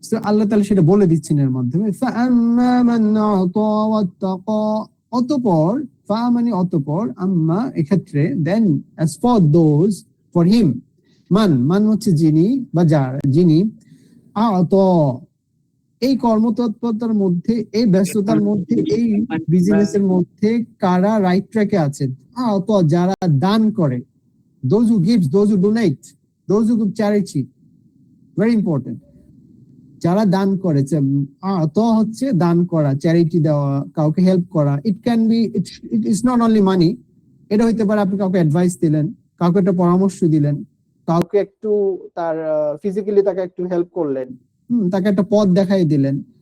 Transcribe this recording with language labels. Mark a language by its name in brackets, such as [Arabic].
[Bangla] তো আল্লাহ তাআলা সেটা বলে দিচ্ছেন এর মাধ্যমে। [Arabic] ফাআম্মা মান আতা ওয়াত্তাকা, [Bangla] অতঃপর, ফা মানে অতঃপর, আম্মা এক্ষেত্রে, [English] then, as for those, for him, [Bangla] মান হচ্ছে যিনি বা যারা, যিনি, আতা, এই কর্মতৎপরতার মধ্যে, এই ব্যস্ততার মধ্যে, এই বিজনেসের মধ্যে কারা রাইট ট্র্যাকে আছেন? [English] আতা, [Bangla] যারা দান করে, [English] those who gives, those who donate, those who give charity, very important, যারা দান করে। [Bangla] আতা হচ্ছে দান করা, চ্যারিটি দেওয়া, কাউকে হেল্প করা। [English] it can be, it is not only money, [Bangla] এটা হইতে পারে আপনি কাউকে অ্যাডভাইস দিলেন, কাউকে একটা পরামর্শ দিলেন, কাউকে একটু তার ফিজিক্যালি তাকে একটু হেল্প করলেন, তাকে একটা পথ দেখাই দিলেন।